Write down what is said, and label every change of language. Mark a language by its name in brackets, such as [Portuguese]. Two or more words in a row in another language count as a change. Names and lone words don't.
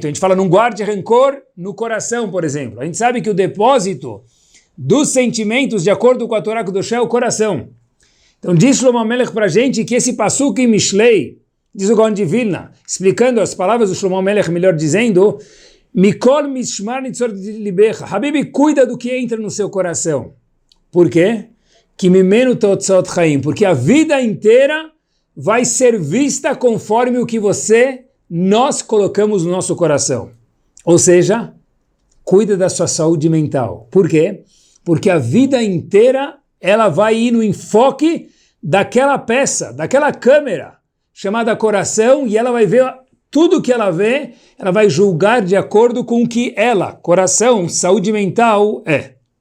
[Portuguese] A gente fala não guarde rancor no coração, por exemplo. A gente sabe que o depósito dos sentimentos, de acordo com a [Hebrew] תורה קדושה, [Portuguese] é o coração. Então diz Shlomo Melech para a gente que esse Pasuk em Mishlei, diz o Gaon de Vilna, explicando as palavras do Shlomo Melech, melhor dizendo, [Hebrew] מכל משמר נצור לבך. [Portuguese] Habibi, cuida do que entra no seu coração. Por quê? Que [Hebrew] ממנו תוצאות חיים. [Portuguese] Porque a vida inteira vai ser vista conforme o que nós colocamos no nosso coração. Ou seja, cuida da sua saúde mental. Por quê? Porque a vida inteira ela vai ir no enfoque daquela peça, daquela câmera chamada coração, e ela vai ver tudo que ela vê, ela vai julgar de acordo com o que ela, coração, saúde mental, é.